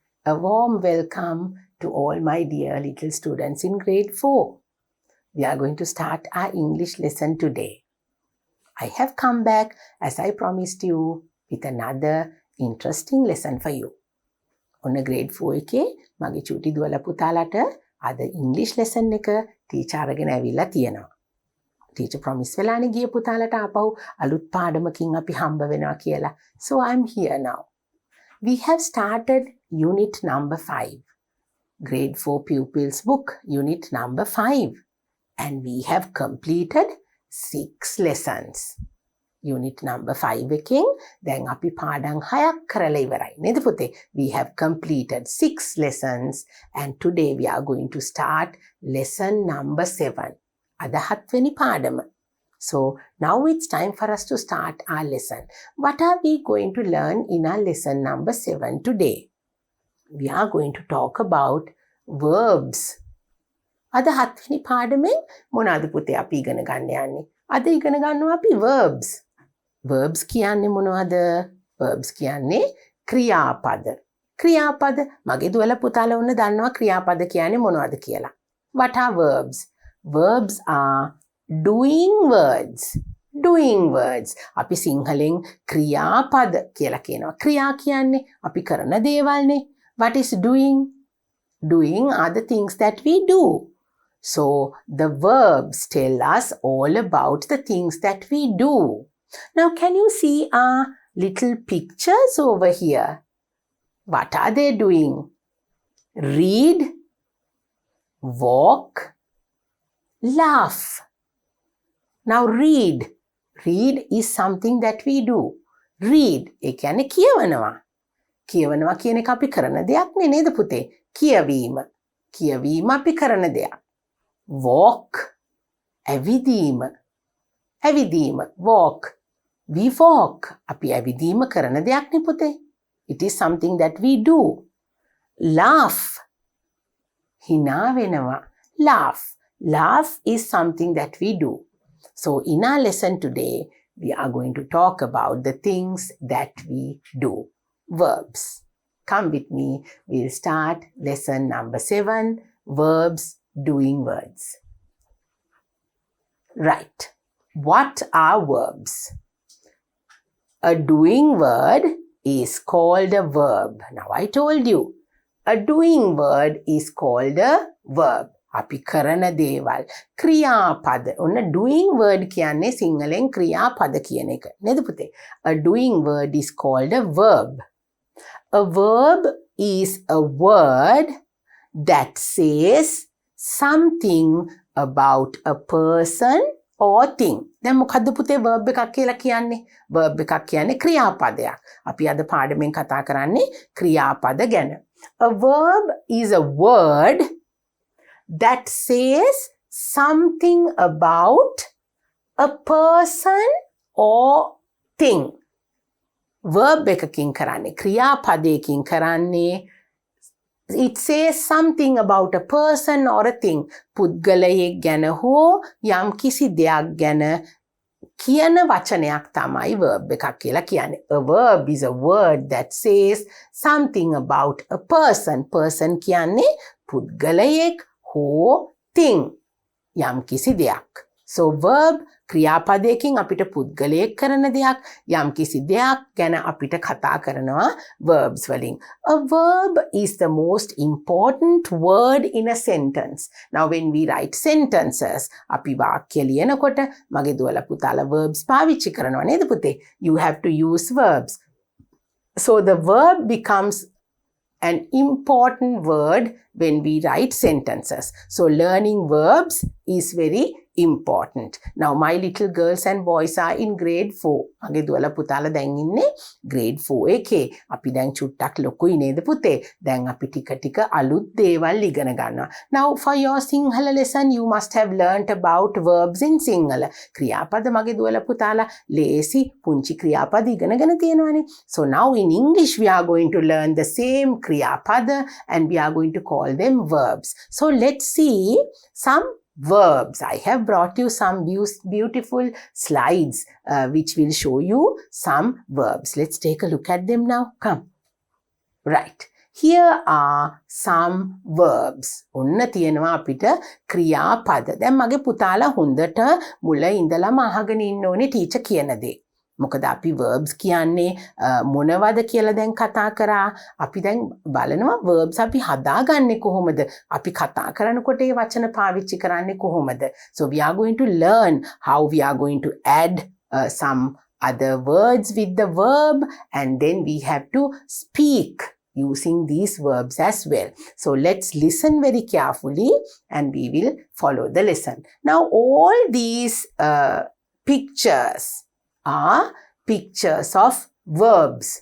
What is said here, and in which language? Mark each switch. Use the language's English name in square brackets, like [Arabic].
[English] A warm welcome to all my dear little students in grade 4. We are going to start our English lesson today. I have come back, as I promised you, with another interesting lesson for you. [Sinhala] On grade 4 එකේ මගේ චූටි දුවලා පුතාලට අද English lesson එක teacher අරගෙන ඇවිල්ලා තියෙනවා. ටීචර් promise වෙලානේ ගිය පුතාලට ආපහු අලුත් පාඩමකින් අපි හම්බ වෙනවා කියලා. [English] So I'm here now. We have started unit number 5. Grade 4 pupils book, unit number 5. And we have completed 6 lessons. [Sinhala] Unit number 5 එකෙන් දැන් අපි පාඩම් 6ක් කරලා ඉවරයි. නේද පුතේ? [English] We have completed 6 lessons and today we are going to start lesson number 7. [Sinhala] අද 7 වෙනි පාඩම. [English] So now it's time for us to start our lesson. What are we going to learn in our lesson number 7 today? We are going to talk about verbs. [Sinhala] අද 7 වෙනි පාඩමෙන් මොනවාද පුතේ අපි ඉගෙන ගන්න යන්නේ? අද ඉගෙන ගන්නවා අපි verbs. Verbs කියන්නේ මොනවද? Verbs කියන්නේ ක්‍රියාපද. ක්‍රියාපද මගේ දුවලා පුතාලා වුණ දන්නවා ක්‍රියාපද කියන්නේ මොනවද කියලා. [English] What are verbs? Verbs are doing words. Doing words. [Sinhala] අපි සිංහලෙන් ක්‍රියාපද කියලා කියනවා. ක්‍රියා කියන්නේ අපි කරන දේවල්නේ. [English] What is doing? Doing are the things that we do. So the verbs tell us all about the things that we do. Now can you see our little pictures over here? What are they doing? Read, walk, laugh. Now read. Read is something that we do. [Sinhala] Read ඒ කියන්නේ කියවනවා. කියවනවා කියන එක අපි කරන දෙයක් නේ නේද පුතේ? කියවීම. කියවීම අපි කරන දෙයක්. Walk. ඇවිදීම. ඇවිදීම. Walk. [English] We walk. [Sinhala] අපි ඇවිදීම කරන දෙයක් නේ පුතේ. [English] It is something that we do. Laugh. [Sinhala] හිනා වෙනවා. [English] Laugh. Laugh is something that we do. So in our lesson today, we are going to talk about the things that we do. Verbs. Come with me. We'll start lesson number 7, verbs, doing words. Right. What are verbs? A doing word is called a verb. Now I told you, a doing word is called a verb. [Sinhala] අපි කරන දේවල් ක්‍රියාපද. ඔන්න doing word කියන්නේ සිංහලෙන් ක්‍රියාපද කියන එක. නේද පුතේ? [English] A doing word is called a verb. A verb is a word that says something about a person or thing. [Sinhala] දැන් මොකද්ද පුතේ verb එකක් කියලා කියන්නේ? Verb එකක් කියන්නේ ක්‍රියාපදයක්. අපි අද පාඩමෙන් කතා කරන්නේ ක්‍රියාපද ගැන. [English] A verb is a word that says something about a person or thing. [Sinhala] Verb එකකින් කරන්නේ ක්‍රියාපදයකින් කරන්නේ [English] it says something about a person or a thing. [Sinhala] පුද්ගලයෙක් ගැන හෝ යම් කිසි දෙයක් ගැන කියන වචනයක් තමයි verb එකක් කියලා කියන්නේ. [English] A verb is a word that says something about a person. [Sinhala] Person කියන්නේ පුද්ගලයෙක් හෝ thing. යම් කිසි දෙයක්. So verb ක්‍රියාපදයකින් අපිට පුද්ගලයෙක් කරන දෙයක් යම් කිසි දෙයක් ගැන අපිට කතා කරනවා verbs වලින්. [English] A verb is the most important word in a sentence. Now when we write sentences, [Sinhala] අපි වාක්‍ය ලියනකොට මගේ දුවලා පුතාලා verbs පාවිච්චි කරනවා නේද පුතේ? [English] You have to use verbs. So the verb becomes an important word when we write sentences. So learning verbs is very important. Now my little girls and boys are in grade 4. [Sinhala] මගේ දුවලා පුතාලා දැන් ඉන්නේ grade 4 එකේ. අපි දැන් චුට්ටක් ලොකුයි නේද පුතේ? දැන් අපි ටික ටික අලුත් දේවල් ඉගෙන ගන්නවා. [English] Now for your Sinhala lesson you must have learnt about verbs in Sinhala. [Sinhala] ක්‍රියාපද මගේ දුවලා පුතාලා ලේසි පුංචි ක්‍රියාපද ඉගෙනගෙන තියෙනවානේ. [English] So now in English we are going to learn the same ක්‍රියාපද and we are going to call them verbs. So let's see some verbs. I have brought you some beautiful slides which will show you some verbs. Let's take a look at them now. Come. Right. Here are some verbs. [Sinhala] ඔන්න තියෙනවා අපිට ක්‍රියාපද. දැන් මගේ පුතාලා හොඳට මුල ඉඳලම අහගෙන ඉන්න ඕනේ ටීචර් කියන දේ. මොකද අපි verbs කියන්නේ මොනවද කියලා දැන් කතා කරා. අපි දැන් බලනවා verbs අපි හදාගන්නේ කොහොමද? අපි කතා කරනකොට ඒ වචන පාවිච්චි කරන්නේ කොහොමද? [English] So we are going to learn how we are going to add some other words with the verb, and then we have to speak using these verbs as well. So let's listen very carefully and we will follow the lesson. Now all these pictures are pictures of verbs.